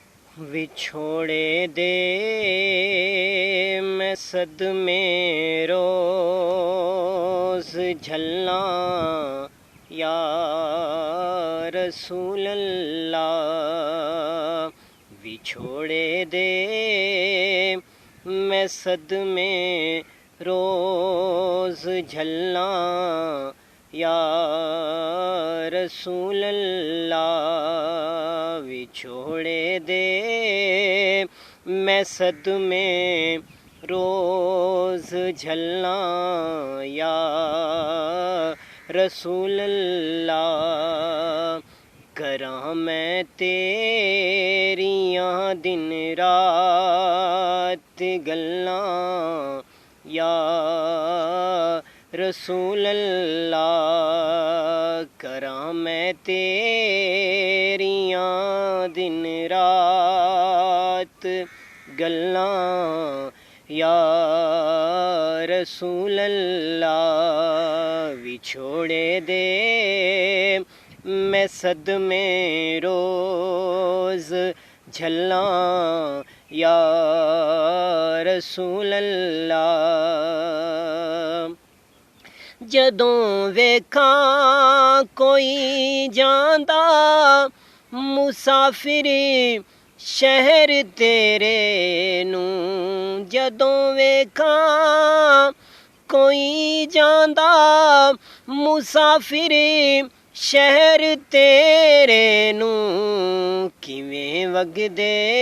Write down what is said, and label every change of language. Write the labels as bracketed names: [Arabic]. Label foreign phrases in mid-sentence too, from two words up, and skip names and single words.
[Punjabi] ਵਿਛੋੜੇ ਦੇ ਮੈਂ ਸਦਮੇ ਰੋਜ਼ ਝੱਲਾਂ [Arabic] یا رسول اللہ [Punjabi] ਵਿਛੋੜੇ ਦੇ ਮੈਂ ਸਦਮੇ روز ਝੱਲਾਂ یا [Arabic] رسول اللہ [Punjabi] ਵਿਛੋੜੇ ਦੇ میں صدمے روز ਝੱਲਾਂ یا [Arabic] رسول اللہ [Punjabi] کراں میں تیریاں دن رات گلاں [Arabic] یا رسول اللہ [Punjabi] کراں میں تیریاں دن رات گلاں یا [Arabic] رسول اللہ [Punjabi] ਵਿਛੋੜੇ ਦੇ ਮੈਂ ਸਦਮੇ ਰੋਜ਼ ਝੱਲਾਂ یا [Arabic] رسول اللہ [Punjabi] جدوں ویکھاں کوئی جاندا مسافر شہر تیرے نوں جدوں ویکھاں کوئی جاندا مسافر شہر تیرے نوں کیویں وگدے